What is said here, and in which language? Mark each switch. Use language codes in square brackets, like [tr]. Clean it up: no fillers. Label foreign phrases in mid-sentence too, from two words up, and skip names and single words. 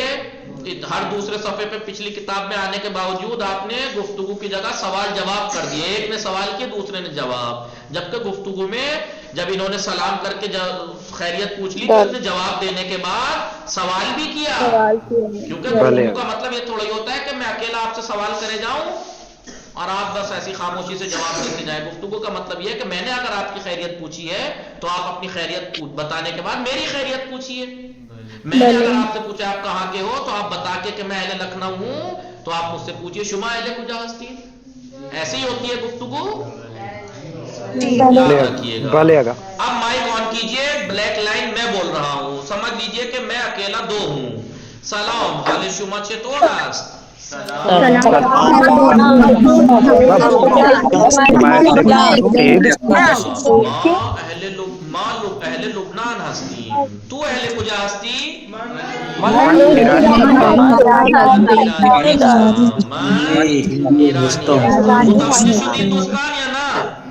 [ur] ہر دوسرے صفے پہ پچھلی کتاب میں آنے کے باوجود آپ نے گفتگو کی جگہ سوال جواب کر دیے، ایک نے سوال کیا دوسرے نے جواب، جبکہ گفتگو میں جب انہوں نے سلام کر کے خیریت پوچھ لی تو اس نے جواب دینے کے بعد سوال بھی کیا، کیونکہ گفتگو کا مطلب یہ تھوڑا ہی ہوتا ہے کہ میں اکیلا آپ سے سوال کرے جاؤں اور آپ بس ایسی خاموشی سے جواب دیتے جائیں. گفتگو کا مطلب یہ ہے کہ میں نے اگر آپ کی خیریت پوچھی ہے تو آپ اپنی خیریت بتانے کے بعد میری خیریت پوچھیے. میں نے اگر آپ سے پوچھا آپ کہاں کے ہو تو آپ بتا کے کہ میں اہل لکھنؤ ہوں تو آپ مجھ سے پوچھیے [fa] شما اہل کجا ہستی. [ur] ایسی ہی ہوتی ہے گفتگو. یاد رکھیے گا. اب [en] mic on [ur] کیجئے. [en] black line [ur] میں بول رہا ہوں. سمجھ لیجئے کہ میں اکیلا 2 ہوں. [fa] سلام حال شما چطور است؟ اہل لبنان ہستی. تو اہل کجا ہستی؟ متوجہ شدید دوستان یا نا؟